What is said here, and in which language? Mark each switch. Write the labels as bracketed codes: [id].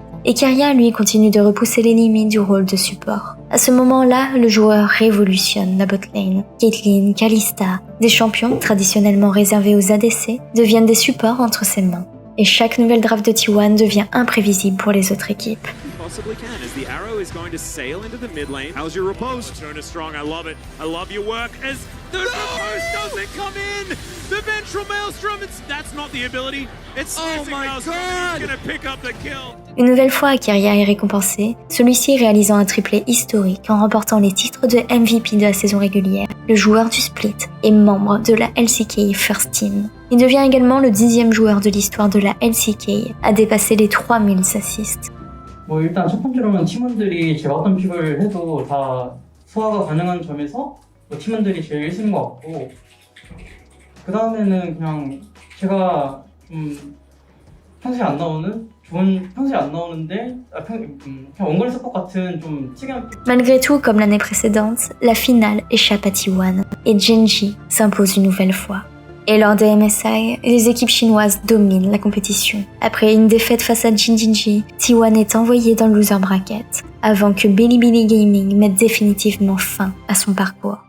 [fr] Et Keria, lui, continue de repousser les limites du rôle de support. À ce moment-là, le joueur révolutionne la botlane. Caitlyn, Kalista, des champions traditionnellement réservés aux ADC, deviennent des supports entre ses mains. Et chaque nouvelle draft de T1 devient imprévisible pour les autres équipes. [en] possibly can as the arrow is going to sail into the mid lane. How's your riposte? Turn is strong. I love it. I love your work as the riposte doesn't come in. The ventral maelstrom. That's not the ability. It's maelstrom. He's gonna pick up the kill. [fr] Une nouvelle fois, Keria est récompensé, celui-ci réalisant un triplé historique en remportant les titres de MVP de la saison régulière, le joueur du split et membre de la LCK First Team. Il devient également le 10e joueur de l'histoire de la LCK à dépasser les 3000 assists. [ko] 일단 첫 번째로는 팀원들이 제가 어떤 픽을 해도 다 소화가 가능한 점에서 팀원들이 제일 1순위인 것 같고 그 daum에는 그냥 제가 평소에 안 나오는데 그냥 원거리 서폿 같은 좀 특이한. [fr] Malgré tout, comme l'année précédente, la finale échappe à T1 et Gen.G s'impose une nouvelle fois. Et lors des MSI, les équipes chinoises dominent la compétition. Après une défaite face à Gen.G, T1 est envoyé dans le loser bracket, avant que Bilibili Gaming mette définitivement fin à son parcours.